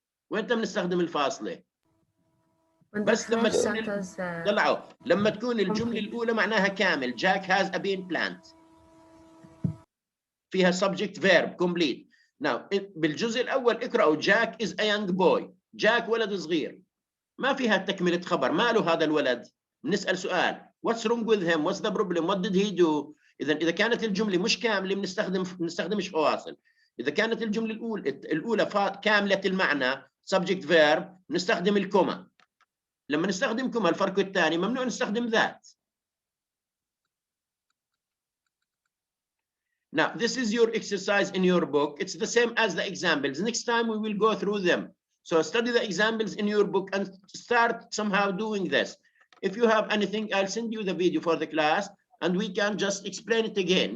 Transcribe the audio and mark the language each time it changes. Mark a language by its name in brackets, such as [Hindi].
[Arabic] وين بنستخدم الفاصلة؟ بس لما تكون طلعوا لما تكون الجملة الأولى معناها كامل. [English] Jack has a bean plant. [Arabic] فيها [English] subject verb complete. Now [Arabic] بالجزء الأول اقرأوا [English] Jack is a young boy. [Arabic] Jack ولد صغير. ما فيها تكملة خبر. ما له هذا الولد؟ بنسأل سؤال. [English] What's wrong with him? What's the problem? What did he do? [Arabic] إذا كانت الجملة مش كاملة بنستخدمش فواصل. إذا كانت الجملة الأولى كاملة المعنى subject verb نستخدم الكوما. لما نستخدم كوما الفرق الثاني ممنوع نستخدم ذات. [English] Now, this is your exercise in your book. It's the same as the examples. Next time we will go through them. So study the examples in your book and start somehow doing this. If you have anything, I'll send you the video for the class and we can just explain it again.